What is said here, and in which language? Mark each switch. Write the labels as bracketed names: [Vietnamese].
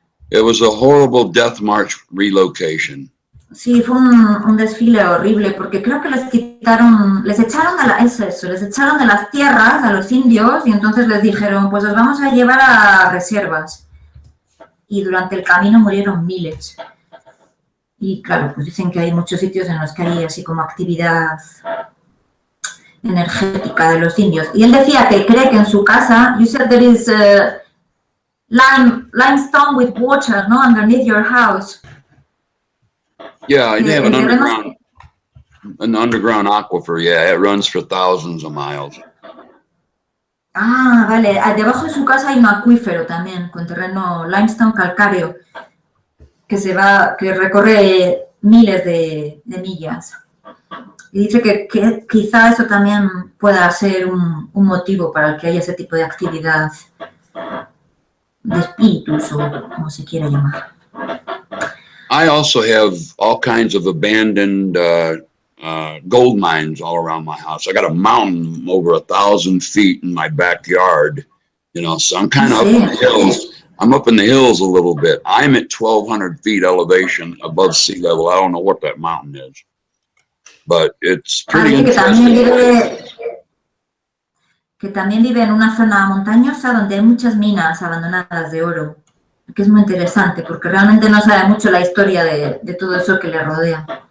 [English] It was a horrible death march relocation. [Spanish] Sí, fue un desfile horrible porque creo que les echaron les echaron de las tierras a los indios y entonces les dijeron, pues os vamos a llevar a reservas. Y durante el camino murieron miles. Y claro, pues dicen que hay muchos sitios en los que hay así como actividad energética de los indios. Y él decía que cree que en su casa, [English] you said there is limestone with water, no, underneath your house. Yeah, you have an underground aquifer. Yeah, it runs for thousands of miles. [Spanish] Ah, vale. Debajo de su casa hay un acuífero también, con terreno limestone calcáreo, que recorre miles de millas. Y dice que quizá eso también pueda ser un motivo para el que haya ese tipo de actividad de espíritus o como se quiera llamar. [English] I also have all kinds of abandoned gold mines all around my house. I got a mountain over 1,000 feet in my backyard, you know, so I'm kind of up in the hills. I'm up in the hills a little bit. I'm at 1,200 feet elevation above sea level. I don't know what that mountain is, but it's pretty interesting. [Spanish] Que también vive en una zona montañosa donde hay muchas minas abandonadas de oro, que es muy interesante porque realmente no sabe mucho la historia de todo eso que le rodea.